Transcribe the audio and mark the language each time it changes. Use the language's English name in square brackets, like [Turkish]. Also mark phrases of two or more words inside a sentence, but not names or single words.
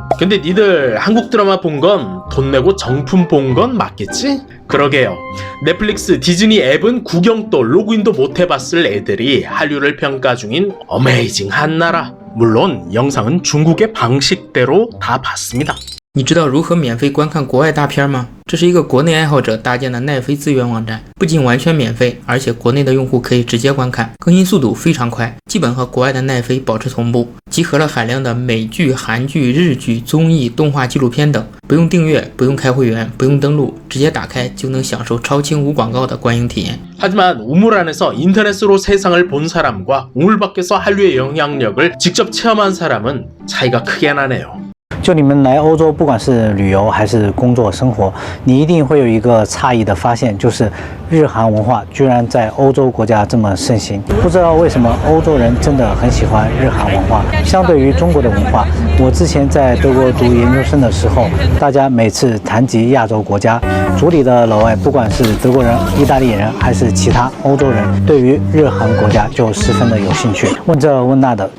[Korean] 근데 니들 한국 드라마 본 건 돈 내고 정품 본 건 맞겠지? 그러게요. 넷플릭스, 디즈니 앱은 구경도 로그인도 못 해봤을 애들이 한류를 평가 중인 어메이징한 나라. 물론 영상은 중국의 방식대로 다 봤습니다. [Chinese] 你知道如何免费观看国外大片吗？这是一个国内爱好者搭建的奈飞资源网站，不仅完全免费，而且国内的用户可以直接观看，更新速度非常快，基本和国外的奈飞保持同步，集合了海量的美剧、韩剧、日剧、综艺、动画、纪录片等，不用订阅，不用开会员，不用登录，直接打开就能享受超清无广告的观影体验。 [Korean] 하지만 우물 안에서 인터넷으로 세상을 본 사람과 우물 밖에서 한류의 영향력을 직접 체험한 사람은 차이가 크게 나네요. [Chinese] 就你们来欧洲，不管是旅游还是工作生活，你一定会有一个诧异的发现，就是日韩文化居然在欧洲国家这么盛行。不知道为什么欧洲人真的很喜欢日韩文化。相对于中国的文化，我之前在德国读研究生的时候，大家每次谈及亚洲国家，组里的老外，不管是德国人、意大利人还是其他欧洲人，对于日韩国家就十分的有兴趣，问这问那的。